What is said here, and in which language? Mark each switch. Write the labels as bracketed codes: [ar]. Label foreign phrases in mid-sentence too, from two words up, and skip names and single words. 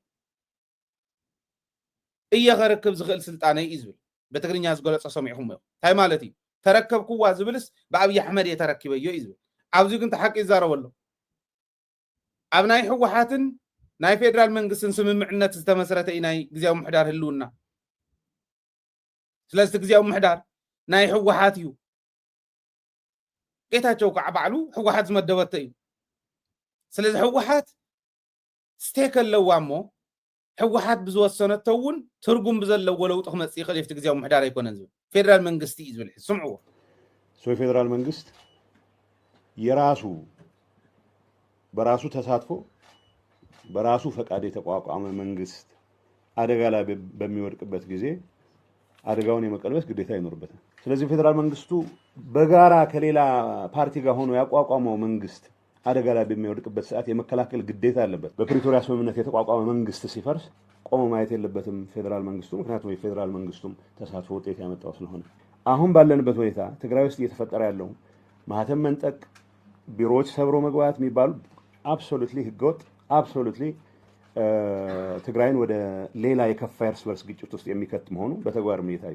[ti] እየ ከረክብ ዝኽእል ስልጣነ እዩ ዝብል በትግርኛ ዝገለፆ ሰሚዕኹም እዮም እንታይ ማለት እዩ ተረከብክዋ ዝብልስ ብኣብይ ኣሕመድ እየ ተረኪበዮ እዩ ዝብል ኣብዚ ግን ተሓቂ ይዛረበ ኣሎ ኣብ ናይ ህወሓትን ናይ ፌደራል መንግስትን ስምምዕነት ዝተመስረተ እዩ ናይ ጊዜያዊ ምሕዳር ህልውና ስለዚ ጊዜያዊ ምሕዳር ናይ ህወሓት እዩ ጌታቸው ከዓ ባዕሉ ህወሓት ዝመደበቶ እዩ ስለዚ ህወሓት ስቴክ ኣለዋ እሞ ህወሓት ብዝወሰነቶ እውን ትርጉም ብዘለዎ ለውጢ ክመፅእ ይኽእል ኣብቲ ጊዜያዊ ምሕዳር ኣይኮነን ዝብል ፌደራል መንግስቲ እዩ ዝብል ስምዕዎ [am] የፌደራል መንግስት የራሱ በራሱ ተሳትፎ በራሱ ፈቃድ የተቋቋመ መንግስት አደጋ ላይ በሚወድቅበት ጊዜ አደጋውን የመቀልበስ ግዴታ ይኖርበታል። ስለዚህ ፌደራል መንግስቱ በጋራ ከሌላ ፓርቲ ጋር ሆኖ ያቋቋመው መንግስት አደጋ ላይ በሚወድቅበት ሰዓት የመከላከል ግዴታ አለበት። በፕሪቶሪያ ስምምነት የተቋቋመ መንግስት ሲፈርስ ቆሞ ማየት የለበትም ፌደራል መንግስቱ፣ ምክንያቱም የፌደራል መንግስቱም ተሳትፎ ውጤት ያመጣው ስለሆነ። አሁን ባለንበት ሁኔታ ትግራይ ውስጥ እየተፈጠረ ያለው ማህተም መንጠቅ፣ ቢሮዎች ሰብሮ መግባት የሚባሉ አብሶሉትሊ ህገወጥ አብሶሉትሊ ትግራይን ወደ ሌላ የከፋ እርስ በርስ ግጭት ውስጥ የሚከት መሆኑ በተግባርም እየታየ